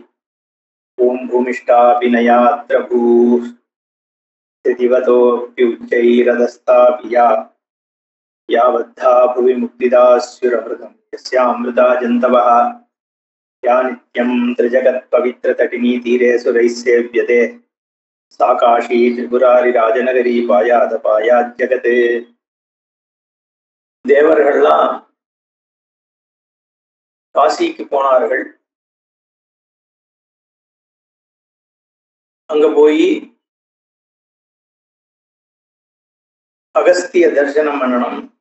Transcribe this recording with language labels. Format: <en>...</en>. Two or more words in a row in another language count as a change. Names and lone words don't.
<sa>ओम भूमिष्ठाभिनयात्र भूः स्थितिवतोऽप्युच्चैरधस्तापि यावद्धा भुवि मुक्तिदास्युरमृतं यस्यामृता जन्तवः या नित्यं त्रिजगत्पवित्रतटिनी तीरे सुरैः सेव्यते सा काशी त्रिपुरारिराजनगरी पायाद</sa> <ta>தேவர்கள்லாம் காசிக்கு போனார்கள். அங்க போய் அகஸ்திய தரிசனம் பண்ணணும்.</ta>